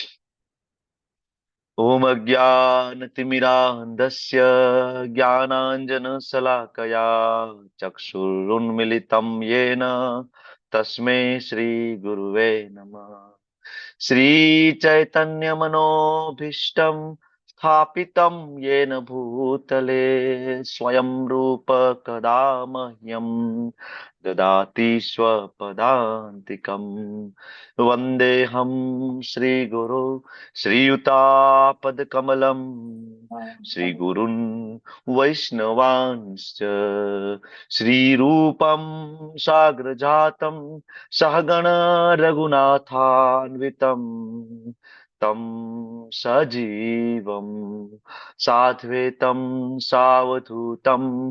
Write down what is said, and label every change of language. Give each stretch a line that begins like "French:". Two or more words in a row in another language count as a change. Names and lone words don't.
Sanskrit: ॐ अज्ञानतिमिरान्धस्य ज्ञानाञ्जन शलाकया चक्षुरुन्मिलितम येन तस्मै श्री गुरुवे नमः। श्री चैतन्य मनोभीष्टम स्थापितं येन भूतले स्वयं रूप कदा मह्यं ददाति स्वपदान्तिकम् वन्देऽहं श्रीगुरो श्रीयुतापदकमलम् श्रीगुरुन् वैष्णवांश्च श्रीरूपं साग्रजातं सहगण रघुनाथान्वितं तं सजीवं साद्वैतं सावधूतं